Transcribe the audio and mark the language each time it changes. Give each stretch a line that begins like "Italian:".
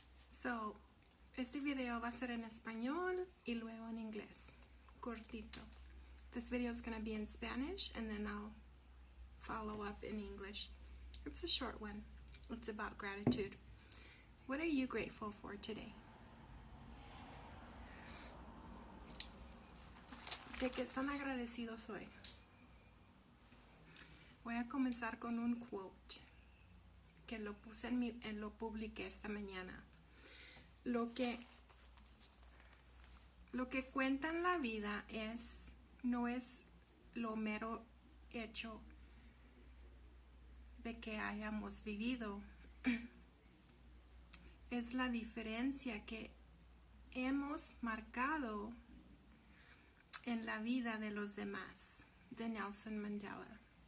Spanish: So, este video va a ser en español y luego en inglés. Cortito.
English: This video is going to be in Spanish and then I'll follow up in English. It's a short one. It's about gratitude. What are you grateful for today?
Spanish: ¿De qué están agradecidos hoy? Voy a comenzar con un quote que lo puse lo publiqué esta mañana. Lo que cuenta en la vida no es lo mero hecho de que hayamos vivido, es la diferencia que hemos marcado en la vida de los demás, de Nelson Mandela.